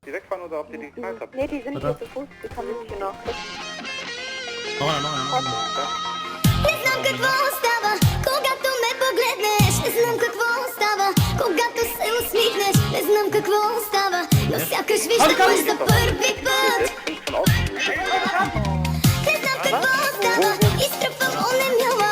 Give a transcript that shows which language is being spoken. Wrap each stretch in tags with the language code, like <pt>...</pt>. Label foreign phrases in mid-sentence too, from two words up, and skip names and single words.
<de>durchfahren oder ob ihr die Karte habt. Ne, die sind hier zu Fuß, die kommen jetzt hier noch. Noch einer.</de> <bg>Не знам какво става, когато ме погледнеш. Не знам какво става, когато се усмихнеш. Не знам какво става, но сякаш виждам за първи път. Не знам какво става, изтръпвам онемяла.</bg>